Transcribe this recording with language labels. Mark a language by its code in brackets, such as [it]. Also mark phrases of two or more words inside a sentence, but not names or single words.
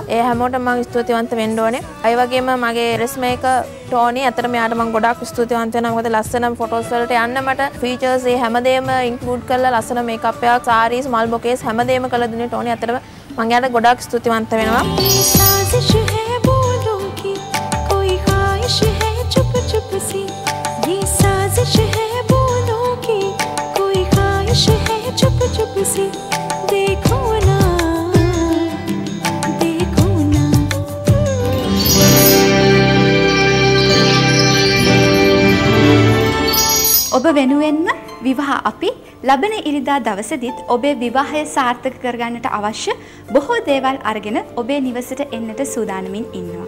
[si] ඒ හැමෝටම මම ස්තුතිවන්ත වෙන්න ඕනේ. ඒ වගේම මගේ රෙස්මේක ටෝනි අතට මෙයාට මම ගොඩක් ස්තුතිවන්ත වෙනවා. මොකද ලස්සන ෆොටෝස් වලට යන්න මට ෆීචර්ස් ඒ හැමදේම ඉන්ක්ලූඩ් කරලා ලස්සන මේකප් එකක්, සාරීස්, මල් බොකේස් හැමදේම කරලා දුන්නේ ටෝනි. අතට මම යාට ගොඩක් ස්තුතිවන්ත වෙනවා. [hi] चुप चुप सी ये साजिश है बोलों की कोई ख्वाहिश है चुप चुप सी देखो ना देखो ना [si] ඔබ වෙනුවෙන්ම විවාහ අපි ලබන ඉරිදා දවසේදීත් ඔබේ විවාහය සාර්ථක කරගන්නට අවශ්‍ය බොහෝ දේවල් අරගෙන ඔබේ නිවසට එන්නට සූදානමින් ඉන්නවා.